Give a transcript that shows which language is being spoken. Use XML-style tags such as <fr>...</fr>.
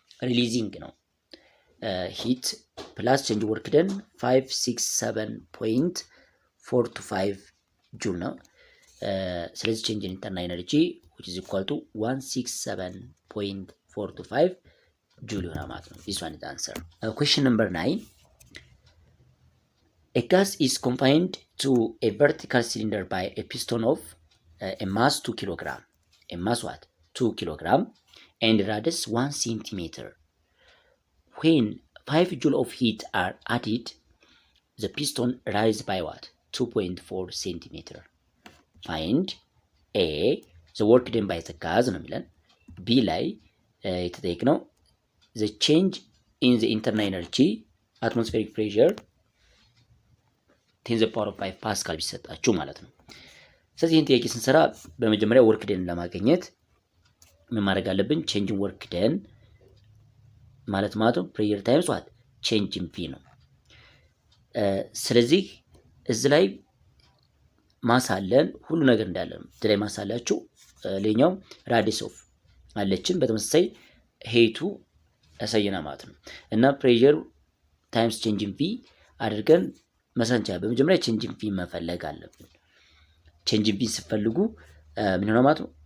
<am>ሪሊዚንግ ነው። ሂት ፕላስ ቼንጅ ወርክ ደን 567.425 ጁል ነው። ስለዚህ ቼንጅ ኢን ኢንተርናል ኤነርጂ</am> <en>which is equal to</en> <am>167.425 ጁል ይሆናል ማለት ነው።</am> <en>this one is the answer. Question number 9. A gas is confined to a vertical cylinder by a piston of a mass 2 kg. A mass what? 2 kg and radius 1 centimeter. When 5 joule of heat are added, the piston rises by what? 2.4 centimeter. Find A, the work done by the gas</en> <am>ነው የሚለን።</am> <en>B ላይ</en> <am>የተጠየቅነው</am> <en>the change in the internal energy atmospheric pressure</en> <am>10 ፓወር ኦፍ 5 ፓስካል ቢሰጣችሁ ማለት ነው። ስለዚህ ይህን ጥያቄ ስንሰራ በመጀመሪያ ወርክ ደን ለማግኘት ምን ማድረግ አለብን? ቼንጅን ወርክ ደን ማለት ነው ፕሬየር ታይምስ ዋት ቼንጅን ቪ ነው። ስለዚህ እዚህ ላይ ማሳለን ሁሉ ነገር እንዳለ ነው። እዚህ ላይ ማሳላችሁ ሌላኛው ራዲየስ ኦፍ አለችን በተመሳሳይ ሄቱ ያሳየና ማለት ነው። እና ፕሬየር ታይምስ ቼንጅን ቪ አድርገን መሰንቻ በመጀመሪያ ቼንጅን ቪ መፈለግ አለብን። ቼንጅን ቪ ስትፈልጉ ምን ሆነ ማለት ነው?</am>